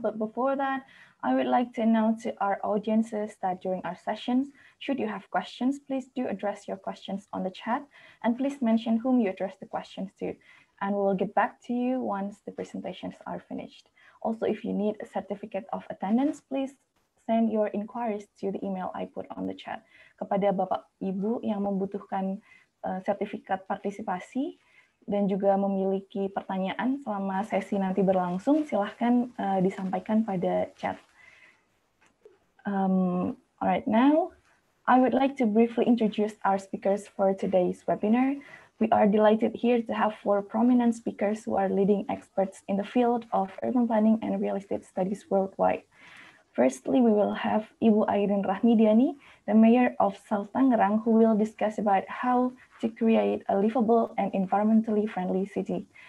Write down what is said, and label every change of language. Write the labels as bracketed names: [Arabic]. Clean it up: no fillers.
[English] But before that, I would like to announce to our audiences that during our sessions, should you have questions, please do address your questions on the chat. And please mention whom you address the questions to. And we will get back to you once the presentations are finished. Also, if you need a certificate of attendance, please send your inquiries to the email I put on the chat. [Indonesian] Kepada Bapak Ibu yang membutuhkan sertifikat partisipasi dan juga memiliki pertanyaan selama sesi nanti berlangsung, silahkan disampaikan pada chat. [English] Alright, now I would like to briefly introduce our speakers for today's webinar. We are delighted here to have 4 prominent speakers who are leading experts in the field of urban planning and real estate studies worldwide. Firstly, we will have Ibu Airin Rahmidiani, the Mayor of South Tangerang, who will discuss about how to create a livable and environmentally friendly city.